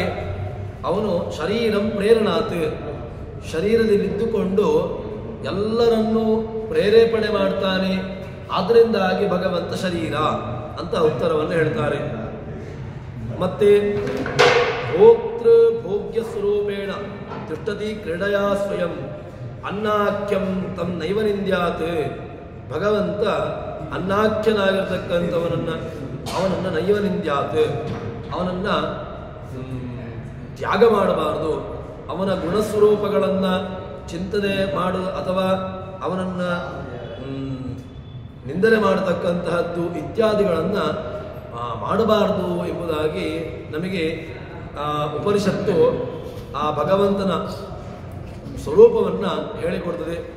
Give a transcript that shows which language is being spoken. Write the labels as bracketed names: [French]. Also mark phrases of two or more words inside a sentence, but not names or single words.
[Kannada] ಅವನು [Sanskrit] ಶರೀರಂ ಪ್ರೇರಣಾತ್, [Kannada] ಶರೀರದಲ್ಲಿದ್ದುಕೊಂಡು ಎಲ್ಲರನ್ನೂ ಪ್ರೇರೇಪಣೆ ಮಾಡ್ತಾನೆ. ಆದ್ದರಿಂದಾಗಿ ಭಗವಂತ ಶರೀರ ಅಂತ ಉತ್ತರವನ್ನು ಹೇಳ್ತಾರೆ. [Sanskrit] ಮತ್ತೆ ಭೋಕ್ತೃ ಭೋಗ್ಯ ಸ್ವರೂಪೇಣ ತಿಷ್ಠತಿ ಕ್ರೀಡಯಾ ಸ್ವಯಂ ಅನ್ನಾಖ್ಯಂ ತಂ ನೈವ ನಿಂದ್ಯಾತ್, [Kannada] ಭಗವಂತ ಅನ್ನಾಖ್ಯನಾಗಿರ್ತಕ್ಕಂಥವನನ್ನು [Sanskrit] ನೈವ ನಿಂದ್ಯಾತ್, [Kannada] ಅವನನ್ನು ತ್ಯಾಗ ಮಾಡಬಾರದು. ಅವನ ಗುಣಸ್ವರೂಪಗಳನ್ನು ಚಿಂತನೆ ಮಾಡು ಅಥವಾ ಅವನನ್ನು ನಿಂದನೆ ಮಾಡತಕ್ಕಂತಹದ್ದು ಇತ್ಯಾದಿಗಳನ್ನು ಮಾಡಬಾರದು ಎಂಬುದಾಗಿ ನಮಗೆ ಉಪನಿಷತ್ತು ಆ ಭಗವಂತನ ಸ್ವರೂಪವನ್ನು ಹೇಳಿಕೊಡ್ತದೆ.